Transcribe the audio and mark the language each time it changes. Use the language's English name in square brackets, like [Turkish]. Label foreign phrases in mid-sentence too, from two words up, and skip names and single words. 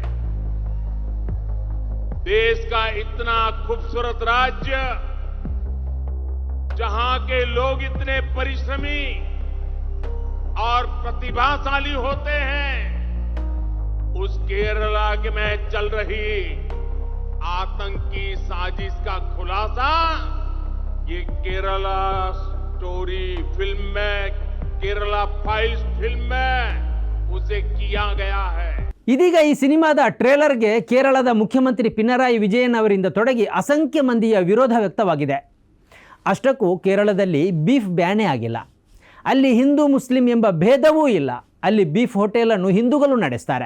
[Hindi] देश का इतना खूबसूरत राज्य, जहां के लोग इतने परिश्रमी और प्रतिभाशाली होते हैं, उस केरला में चल रही आतंकी साजिश का खुलासा ये केरला स्टोरी फिल्म में, केरला फाइल्स फिल्म में उसे किया गया है. [Kannada] ಇದೀಗ ಈ ಸಿನಿಮಾದ ಟ್ರೇಲರ್ಗೆ ಕೇರಳದ ಮುಖ್ಯಮಂತ್ರಿ ಪಿನರಾಯಿ ವಿಜಯನ್ ಅವರಿಂದ ತೊಡಗಿ ಅಸಂಖ್ಯ ಮಂದಿಯ ವಿರೋಧ ವ್ಯಕ್ತವಾಗಿದೆ. ಅಷ್ಟಕ್ಕೂ ಕೇರಳದಲ್ಲಿ [English] beef ban [Kannada] ಆಗಿಲ್ಲ. ಅಲ್ಲಿ ಹಿಂದೂ ಮುಸ್ಲಿಂ ಎಂಬ ಭೇದವೂ ಇಲ್ಲ. ಅಲ್ಲಿ ಬೀಫ್ ಹೋಟೆಲನ್ನು ಹಿಂದೂಗಳು ನಡೆಸ್ತಾರೆ.